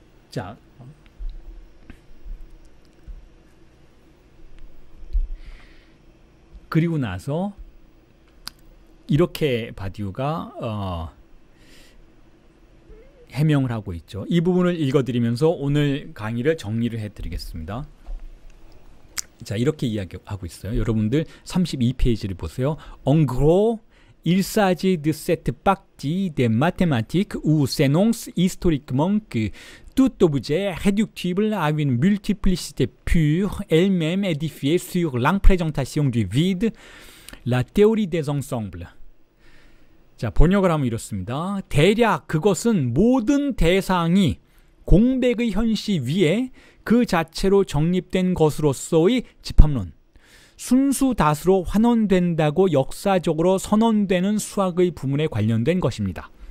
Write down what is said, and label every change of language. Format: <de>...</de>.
<ko>자, 그리고 나서 이렇게 바디우가 해명을 하고 있죠. 이 부분을 읽어드리면서 오늘 강의를 정리를 해드리겠습니다. 자, 이렇게 이야기하고 있어요. 여러분들 32페이지를 보세요.</ko> <fr>En gros, il s'agit de cette partie des mathématiques où s'énonce historiquement que tout objet réductible à une multiplicité pure, elle-même édifiée sur l'imprésentation du vide, la théorie des ensembles.</fr> <ko>자, 번역을 하면 이렇습니다. 대략 그것은 모든 대상이 공백의 현시 위에 그 자체로 정립된 것으로서의 집합론, 순수 다수로 환원된다고 역사적으로 선언되는 수학의 부문에 관련된 것입니다.</ko>